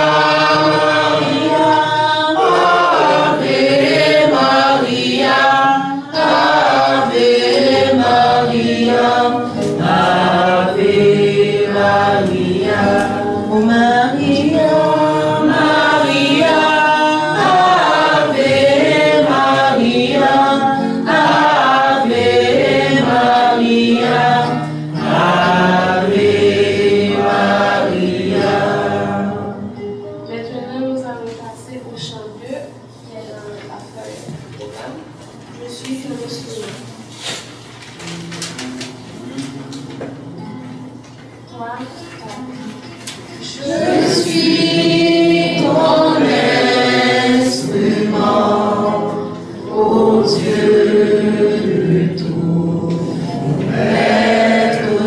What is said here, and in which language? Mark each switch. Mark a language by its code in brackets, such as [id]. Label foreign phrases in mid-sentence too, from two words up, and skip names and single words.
[la] Ave Maria, Ave Maria, Ave Maria, oh Maria, Maria, Ave Maria, Ave Maria, Ave Maria. [fr] Maintenant, nous allons passer au chant 2, qui est dans la feuille du programme. Je suis le Seigneur. 3, 4. Je suis ton instrument, ô Dieu de tout maître.